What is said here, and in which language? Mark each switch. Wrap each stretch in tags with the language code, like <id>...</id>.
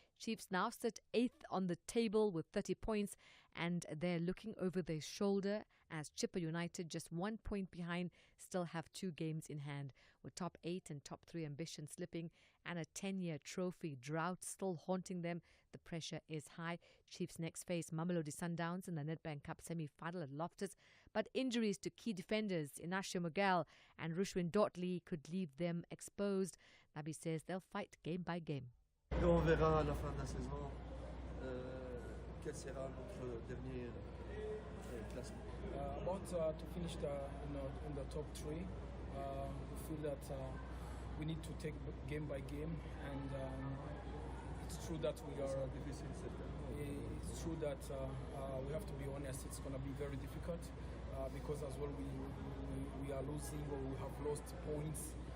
<en>Chiefs now sit 8th on the table with 30 points, and they're looking over their shoulder as Chipper United, just 1 point behind, still have 2 games in hand, with top 8 and top 3 ambition slipping and a 10-year trophy drought still haunting them. The pressure is high. Chiefs next face Mamelodi Sundowns in the Nedbank Cup semi-final at Loftus, but injuries to key defenders Inacio Miguel and Rushwin Dotley could leave them exposed. Nabi says they'll fight game by game.</en> <fr>On verra à la fin de la saison quel sera notre dernier classement.</fr> <en>About to finish in the top 3, we feel that we need to take game by game, and it's true that we are. It's true that we have to be honest. It's going to be very difficult because as well we are losing, or we have lost points.</en>